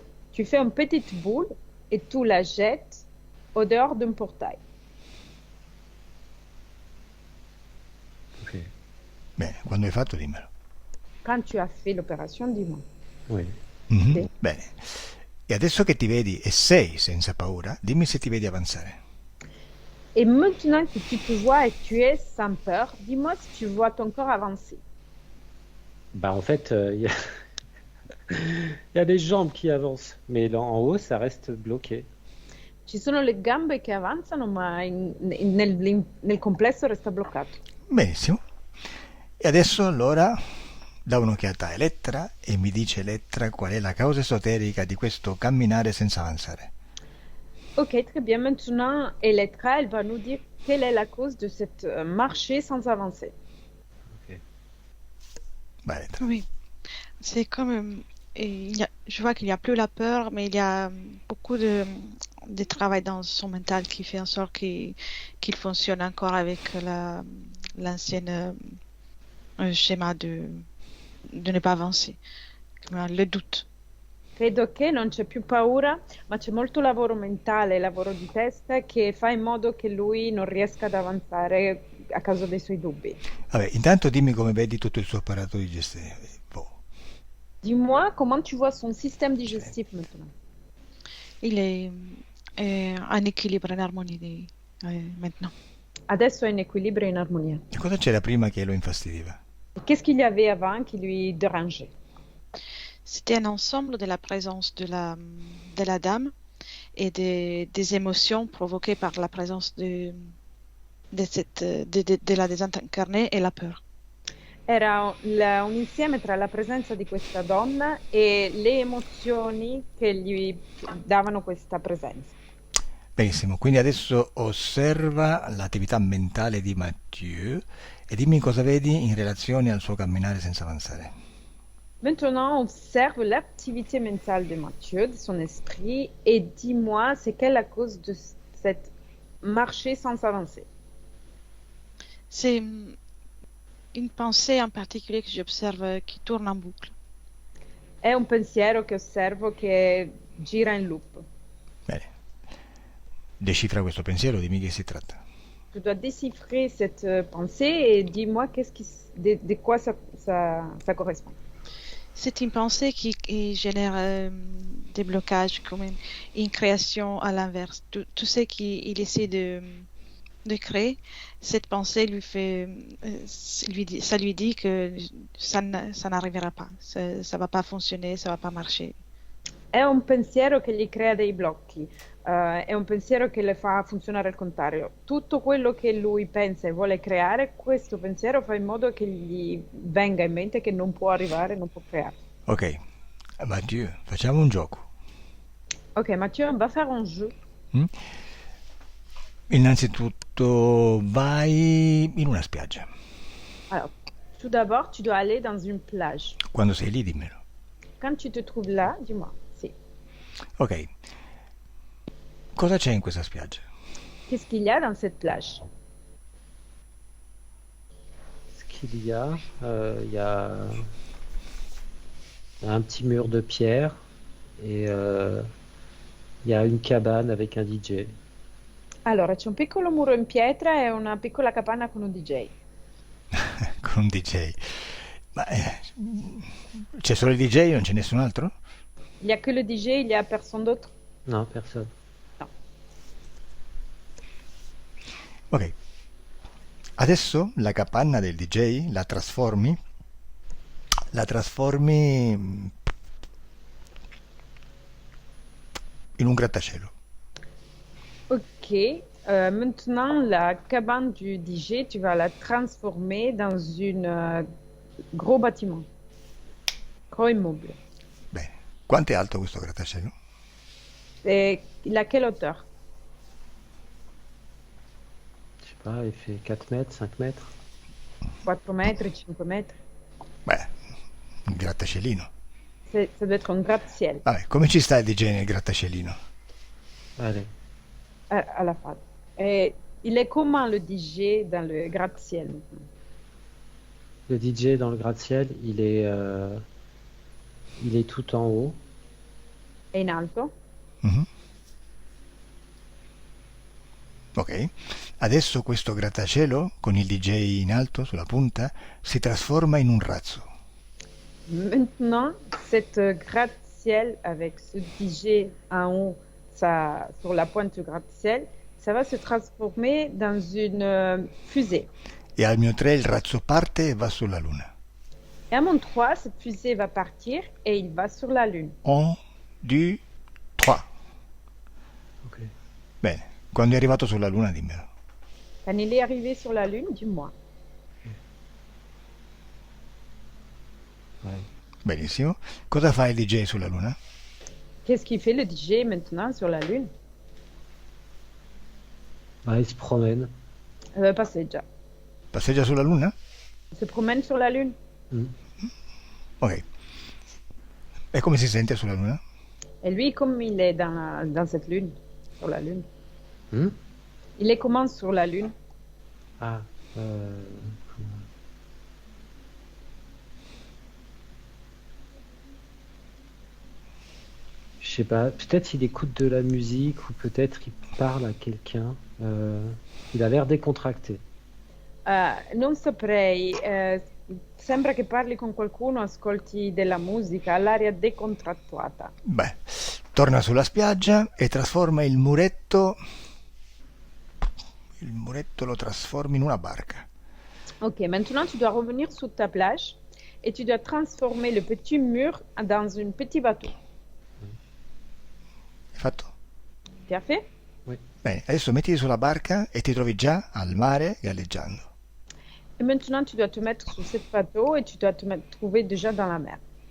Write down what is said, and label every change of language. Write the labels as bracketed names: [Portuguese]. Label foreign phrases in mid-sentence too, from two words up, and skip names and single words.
[French] Tu fais une petite boule et tu la jettes au dehors d'un portail. Ok. [Italian] Bene, quando hai fatto dimmelo. [French] Quand tu as fait l'opération, dis-moi. Oui. Mhm. [Italian] Sì. Bene. E adesso che ti vedi e sei senza paura, dimmi se ti vedi avanzare. [French] Et maintenant que tu te vois et tu es sans peur, dis-moi si tu vois ton corps avancer. Bah en fait, il y a les jambes qui avancent, mais là, en haut, ça reste bloqué. [Italian] Ci sono le gambe che avanzano, ma nel complesso resta bloccato. Benissimo. E adesso allora da un'occhiata a Elettra e mi dice Elettra qual è la causa esoterica di questo camminare senza avanzare. [French] Ok, très bien. Maintenant, Elettra, elle va nous dire quelle est la cause de cette marché sans avancer. Ok. [Italian] Vai Elettra. [French] Oui, c'est comme je vois qu'il n'y a plus la peur, mais il y a beaucoup de travail dans son mental qui fait en sorte qu'il fonctionne encore avec l'ancien schéma de ne pas avancer. Le doute. [Italian] Credo che non c'è più paura, ma c'è molto lavoro mentale, lavoro di testa che fa in modo che lui non riesca ad avanzare a causa dei suoi dubbi. Vabbè, intanto dimmi come vedi tutto il suo apparato digestivo. [French] Dis-moi comment tu vois son système digestif maintenant. Il est en équilibre, en harmonie maintenant. [Italian] Adesso è in equilibrio e in armonia. E cosa c'era prima che lo infastideva? [French] Et qu'est-ce qu'il y avait avant qui lui dérangeait? C'était un ensemble de la présence de la dame et des émotions provoquées par la présence de la désincarnée et la peur. [Italian] Era un insieme tra la presenza di questa donna e le emozioni che gli davano questa presenza. Benissimo, quindi adesso osserva l'attività mentale di Mathieu e dimmi cosa vedi in relazione al suo camminare senza avanzare. [French] Maintenant, observe l'activité mentale de Mathieu, de son esprit, et dis-moi, c'est quelle la cause de cette marché sans avancer? C'est une pensée en particulier que j'observe qui tourne en boucle. [Italian] È un pensiero che osservo che gira in loop. Bene. Decifra questo pensiero, dimmi che si tratta. [French] Tu dois déchiffrer cette pensée et dis-moi de quoi ça correspond. C'est une pensée qui génère des blocages, comme une création à l'inverse. Tout ce qu'il essaie de créer, cette pensée ça lui dit que ça n'arrivera pas, ça va pas fonctionner, ça va pas marcher. [Italian] È un pensiero che gli crea dei blocchi, è un pensiero che le fa funzionare al contrario. Tutto quello che lui pensa e vuole creare, questo pensiero fa in modo che gli venga in mente che non può arrivare, non può creare. Ok, Mathieu, facciamo un gioco. [French] Ok, Mathieu, on va faire un jeu. [Italian] Innanzitutto vai in una spiaggia. [French] Alors, tout d'abord, tu dois aller dans une plage. [Italian] Quando sei lì dimmelo. [French] Quand tu te trouves là, dis-moi. [Italian] Sì. Ok. Cosa c'è in questa spiaggia? [French] Qu'est-ce qu'il y a dans cette plage? Ce qu'il y a, il y a un petit mur de pierre et il y a une cabane avec un DJ. [Italian] Allora, c'è un piccolo muro in pietra e una piccola capanna con un DJ. Con un DJ. Ma c'è solo il DJ, non c'è nessun altro? [French] Il n'y a que le DJ, il n'y a personne d'autre? Non, personne. Ok. [Italian] Adesso la capanna del DJ la trasformi in un grattacielo. Ok. [French] Maintenant, la cabane du DJ, tu vas la transformer dans un gros bâtiment. Gros immeuble. [Italian] Bene. Quanto è alto questo grattacielo? [French] Et il a quelle hauteur? Je sais pas, il fait 4 mètres, 5 mètres. 4 mètres, 5 mètres? [Italian] Beh, un grattacielino. [French] Ça doit être un gratte-ciel [Italian] Vabbè, come ci sta il DJ nel grattacielino? [French] Allez. à la fin. Et il est comment le DJ dans le gratte-ciel maintenant? Le DJ dans le gratte-ciel, il est il est tout en haut. [Italian] È in alto. Mhm. Ok, adesso questo grattacielo con il DJ in alto sulla punta si trasforma in un razzo. [French] Maintenant, cette gratte-ciel avec ce DJ en haut, ça, sur la pointe du gratte-ciel, ça va se transformer dans une fusée. [Italian] E al mio 3 il razzo parte e va sulla Luna. [French] Et à mon 3, cette fusée va partir et il va sur la Lune. [Italian] 1, 2, 3. Ok. Bene, quando è arrivato sulla Luna dimmelo. [French] Quand il est arrivé sur la Lune, dis-moi. Ouais. [Italian] Benissimo. Cosa fa il DJ sulla Luna? [French] Qu'est-ce qu'il fait le DJ maintenant sur la Lune? Il se promène. [Italian] Passeggia. Passeggia sulla Luna? [French] Il se promène sur la Lune. Mm. [Italian] Ok. E come si sente sulla Luna? [French] Et lui, comme il est dans cette Lune, sur la Lune, Mm. il est comment sur la Lune? Ah, je sais pas, peut-être il écoute de la musique ou peut-être il parle à quelqu'un. Il a l'air décontracté. [Italian] Non saprei, sembra che parli con qualcuno, ascolti della musica, ha l'aria decontrattuata. Beh, torna sulla spiaggia e trasforma il muretto. Il muretto lo trasforma in una barca. [French] Ok, maintenant tu dois revenir sur ta plage et tu dois transformer le petit mur dans un petit bateau. [Italian] Hai fatto? [French] Tu as fait? [Italian] Bene, adesso mettiti sulla barca e ti trovi già al mare galleggiando. [French] Et maintenant tu dois te mettre sur ce bateau et tu dois trouver déjà dans la mer.